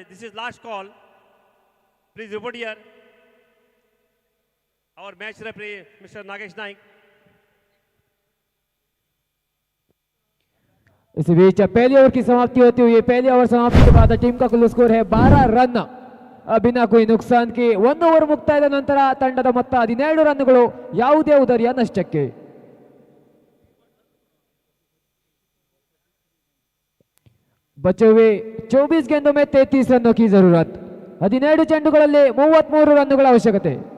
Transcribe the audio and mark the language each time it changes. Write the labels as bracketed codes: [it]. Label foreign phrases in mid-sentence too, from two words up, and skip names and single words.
[en] This is last call, please report here. और match referee Mister Nagesh Naik. [hi] इस बीच पहली ओवर की समाप्ति होती हुई पहली ओवर समाप्ति के बाद टीम का कुल स्कोर है 12 रन बिना कोई नुकसान के। [kn] 1 ಓವರ್ ಮುಕ್ತಾಯದ ನಂತರ ತಂಡದ ಮೊತ್ತ 17 ರನ್ಗಳು ಯಾವುದೇ ಉದರಿಯ ನಷ್ಟಕ್ಕೆ। [hi] बचे हुए 24 गेंदों में 33 रनों की जरूरत। [kn] 17 ಚೆಂಡುಗಳಲ್ಲಿ 33 ರನ್ಗಳ ಅವಶ್ಯಕತೆ।